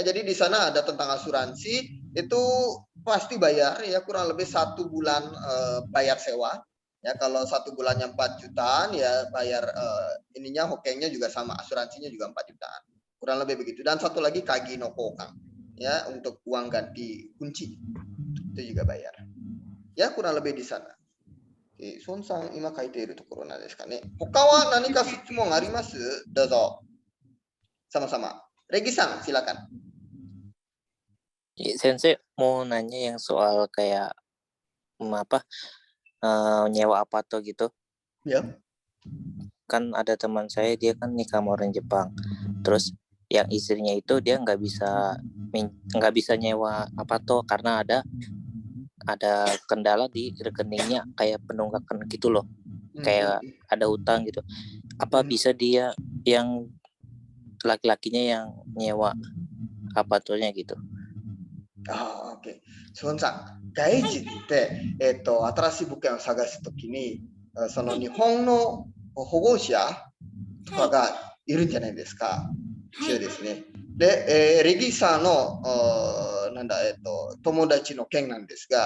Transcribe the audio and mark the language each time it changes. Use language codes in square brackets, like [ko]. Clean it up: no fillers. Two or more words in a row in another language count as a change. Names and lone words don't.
[id] Jadi di sana ada tentang asuransi itu pasti bayar ya kurang lebih 1 bulan bayar sewa. Ya kalau 1 bulannya 4 jutaan ya bayar ininya hokengnya juga sama, asuransinya juga 4 jutaan. Kurang lebih begitu. Dan satu lagi [ja] 鍵の交換. [id] Ya untuk uang ganti kunci itu juga bayar ya kurang lebih di sana. [ja] Son-san今書いているところなんですかね。他は何か質問あります？どうぞ。 [id] sama-sama. Regi-san silakan. Sensei mau nanya yang soal kayak nyewa apato gitu. Ya. Kan ada teman saya dia kan nikah sama orang Jepang. Terus yang istrinya itu dia nggak bisa nyewa apato karena ada kendala di rekeningnya kayak penunggakan gitu loh, kayak ada utang gitu. Apa bisa dia yang laki-lakinya yang nyewa apaturnya gitu. Ah, oke. [ja] Suwon-san, gaijinって新しい物件を探すときに、その日本の保護者とかがいるんじゃないですか。一応ですね。で、レギさんの友達の件なんですが、